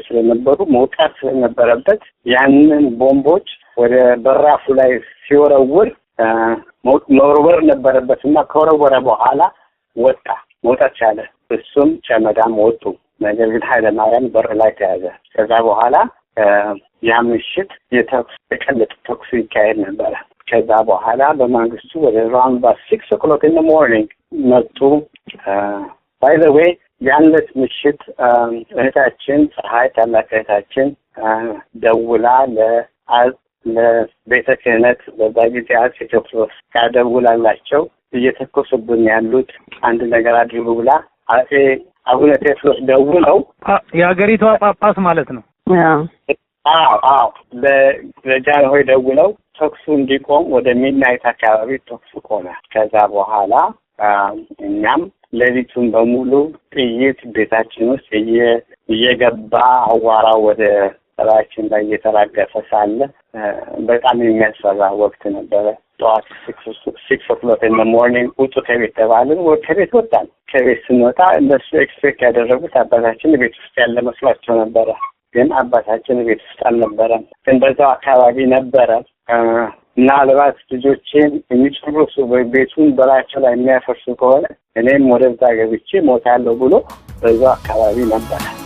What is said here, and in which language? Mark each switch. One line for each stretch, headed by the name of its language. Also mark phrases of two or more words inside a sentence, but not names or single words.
Amharic: ስለነበሩ መውጣት ስለነበረበት ያንን ቦምቦች ወደ በራፉ ላይ ሲወረውር መወርወር ነበረበትና ከወረወረ በኋላ መውጣት ቻለ። እሱም ጨመዳም ወጡ። ነገር ግን ኃይለማርያም በር ላይ ተያዘ። ከዛ በኋላ ያ ምሽት የቀለጠ ተኩስ ይካሄድ ነበረ። ከዛ በኋላ በማግስቱ ወደ አራውንድ
English: 6 o'clock in the morning
Amharic: መጡ።
English: by the way
Amharic: ያንለት ምሽት እህታችን ፀሐይ ታላቅ እህታችን ደውላ ለቤተ ክህነት በዛ ጊዜ አጼቴዎድሮስ ካደውላላቸው እየተኮሱብን ያሉት አንድ ነገር አድርጉ ብላ አቡነ ቴዎድሮስ ደውለው የሀገሪቷ ጳጳስ ማለት ነው። አዎ ለጃንሆይ ደውለው ተኩሱ እንዲቆም ወደ ሚድናይት አካባቢ ተኩሱ ቆመ። ከዛ በኋላ እኛም ሌሊቱን በሙሉ ጥይት ቤታችን ውስጥ እየገባ አዋራው ወደ ራችን ላይ እየተራገፈ ሳለ በጣም የሚያስፈራ ወቅት ነበረ። ጠዋት
English: 6 o'clock in the morning
Amharic: ውጡ ከቤት ተባልን። ከቤት ወጣን። ከቤት ስንወጣ እነሱ ኤክስፔክት ያደረጉት አባታችን ቤት ውስጥ ያለ መስሏቸው ነበረ። ግን አባታችን ቤት ውስጥ አልነበረም። ግን በዛው አካባቢ ነበረ። ምናልባት ልጆቼን የሚጨርሱ ቤቱን በላያቸው ላይ የሚያፈርሱ ከሆነ እኔም ወደዛ ገብቼ ሞታለሁ ብሎ በዛው አካባቢ ነበረ።